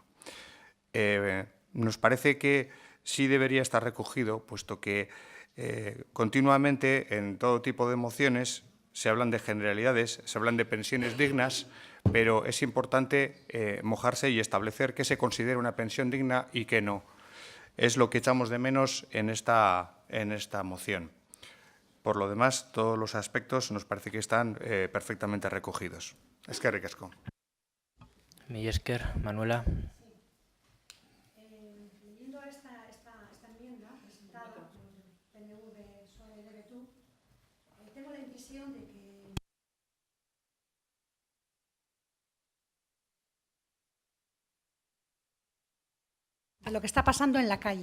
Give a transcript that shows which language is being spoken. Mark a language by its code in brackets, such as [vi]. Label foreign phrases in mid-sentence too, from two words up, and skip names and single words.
[es] Nos parece que sí debería estar recogido, puesto que continuamente en todo tipo de mociones se hablan de generalidades, se hablan de pensiones dignas, pero es importante mojarse y establecer qué se considera una pensión digna y qué no. Es lo que echamos de menos en esta moción. Por lo demás, todos los aspectos nos parece que están perfectamente recogidos. [eu] Eskerrik asko. Mila esker, Manuela. [es] Leyendo esta enmienda presentada por PNV, PSOE y DBTU, tengo la impresión de que a lo que está pasando en la calle.